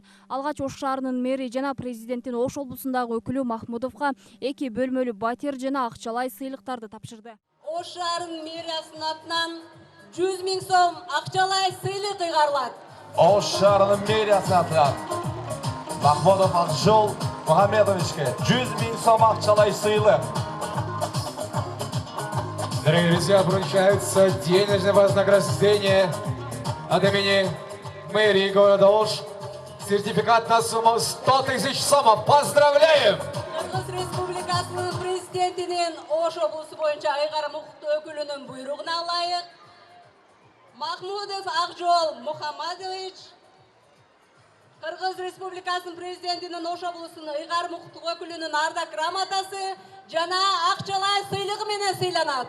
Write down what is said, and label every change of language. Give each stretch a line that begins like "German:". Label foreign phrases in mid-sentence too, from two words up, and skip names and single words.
Kyrgyz: Алгач Ош шаарынын мэри жана президенттин Ош облусундагы өкүлү Махмудовго 2 бөлмөлүү батир жана акчалай сыйлыктарды тапшырды. Ош шаарынын мэриясынын атынан 100 000 сом акчалай сыйлык ыйгарылат. Ош шаарынын мэриясынын атынан Махмудов Акжол Мухамедовичке 100 000 сом акчалай сыйлык.
Russian: Дорогие друзья, вручается денежное вознаграждение от имени мэрии города Ош. Сертификат на сумму 100 000 сомов. Поздравляем!
Kyrgyz: Кыргыз Республикасынын президентинин Ош облусу боюнча ыйгарым укуктуу өкүлүнүн буйругуна ылайык Махмудов Акжол Мухамедович Кыргыз Республикасынын президентинин Ош облусунун ыйгарым укуктуу өкүлүнүн ардак грамотасы жана акчалай сыйлыгы менен сыйланат.